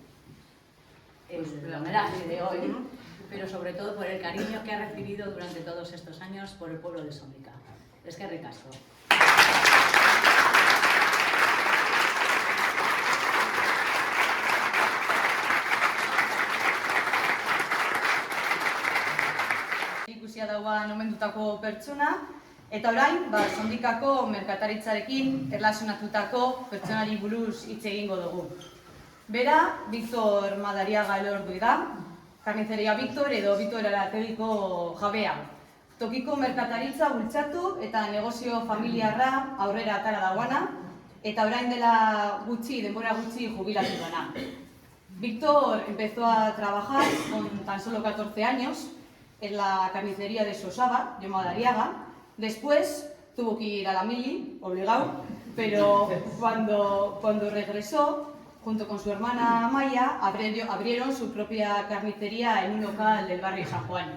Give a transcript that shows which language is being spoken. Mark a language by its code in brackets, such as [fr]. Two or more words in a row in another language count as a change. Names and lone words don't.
[es] homenaje de hoy, pero sobre todo por el cariño que ha recibido durante todos estos años por el pueblo de Sondika. [eu] Eskerrik asko. Ikusia dauan omendutako pertsona, eta orain, Sondikako merkataritzarekin erlazionatutako pertsonari buruz hitz egingo dugu. Bera, Victor Madariaga Elordi da, Karnizeria Victor edo Victor Arategiko jabea. Tokiko merkataritza bultzatu eta negozio familiarra aurrera atara dauana, eta orain dela denbora gutxi jubilatu dana. [es] Víctor empezó a trabajar con tan solo 14 años en la carnicería de Sosaba, de Madariaga. Después tuvo que ir a la mili, obligado, pero cuando regresó, junto con su hermana Maya, abrieron su propia carnicería en un local del barrio San Juan.